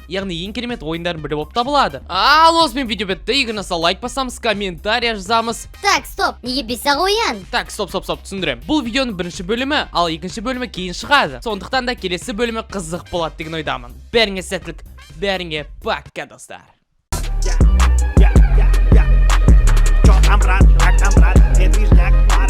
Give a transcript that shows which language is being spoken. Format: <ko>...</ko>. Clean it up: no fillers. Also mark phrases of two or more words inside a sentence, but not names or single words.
<kk>Яғни ең керемет ойындардың бірі болып табылады. Ал осымен видео бітті. Егер ұнаса лайк басамыз, комментарий жазамыз.</kk> <ru>Так, стоп,</ru> <kk>неге бесақ оян?</kk> <ru>Так, стоп,</ru> <kk>түсіндірем. Бұл видеоның бірінші бөлімі, ал екінші бөлімі кейін шығады. Сондықтан да келесі бөлімі қызық болады деген ойдамын. Бәріңе сәттілік, бәріңе пока, достар.</kk> <ru>Чё там, брат, как там, брат? Это вижняк.</ru>